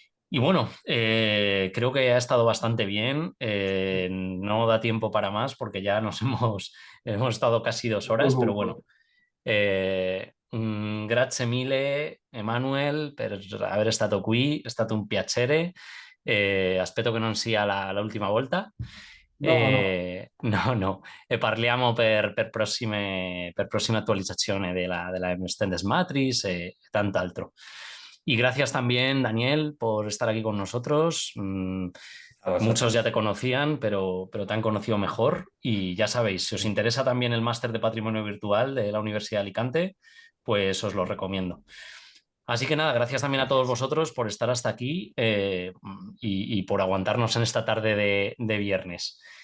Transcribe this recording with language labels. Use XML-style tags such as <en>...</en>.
<es>Y bueno, creo que ha estado bastante bien. No da tiempo para más porque ya hemos estado casi 2 horas, pero bueno.</es> <it>Comunque, Grazie mille, Emanuel, per aver stato qui, è stato un piacere. Aspetto che non sia l'ultima volta. no, no, No, no, e parliamo per prossime attualizzazioni della Extended Matrix e tant'altro.</it> <es>Y gracias también, Daniel, por estar aquí con nosotros. A Muchos ya vosotros. te conocían, pero te han conocido mejor. Y ya sabéis, si os interesa también el máster de Patrimonio Virtual de la Universidad de Alicante, pues os lo recomiendo. Así que nada, gracias también a todos vosotros por estar hasta aquí y por aguantarnos en esta tarde de viernes.</es>